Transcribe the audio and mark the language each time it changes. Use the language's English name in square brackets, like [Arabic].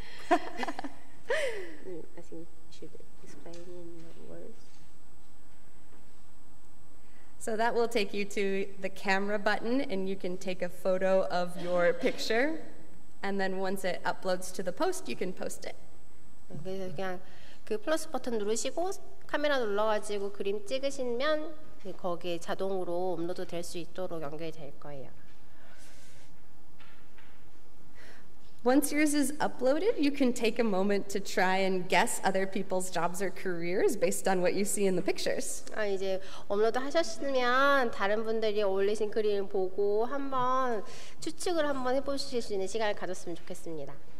[English] I think you should explain in words. So that will take you to the camera button, and you can take a photo of your picture. And then once it uploads to the post, you can post it. [Korean] 그래서 그냥 그 플러스 버튼 누르시고 카메라 눌러가지고 그림 찍으시면 거기에 자동으로 업로드 될 수 있도록 연결이 될 거예요. [English] Once yours is uploaded, you can take a moment to try and guess other people's jobs or careers based on what you see in the pictures. [Korean] 이제 업로드 하셨으면 다른 분들이 올리신 그림을 보고 한번 추측을 한번 해보실 수 있는 시간을 가졌으면 좋겠습니다.